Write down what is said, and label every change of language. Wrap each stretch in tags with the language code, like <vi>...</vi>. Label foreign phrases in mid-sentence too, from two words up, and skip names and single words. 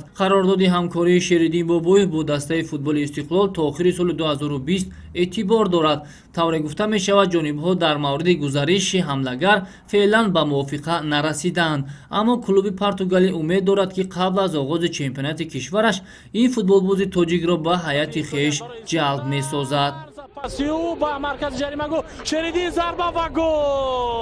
<tg>қарордоди ҳамкории Шеридин Бобоев бо дастаи футболи Истиқлол то охири соли 2020 эътибор дорад. тавре гуфта мешавад, ҷонибҳо дар мавриди гузариши ҳамлагар феълан ба мувофиқа нарасидаанд, аммо клуби португалӣ умед дорад ки қабл аз оғози чемпионати кишвараш ин футболбози тоҷикро ба ҳайати хеш ҷалб месозад. Ba markaz jarima gol. Şeridin zarba va gol.</tg>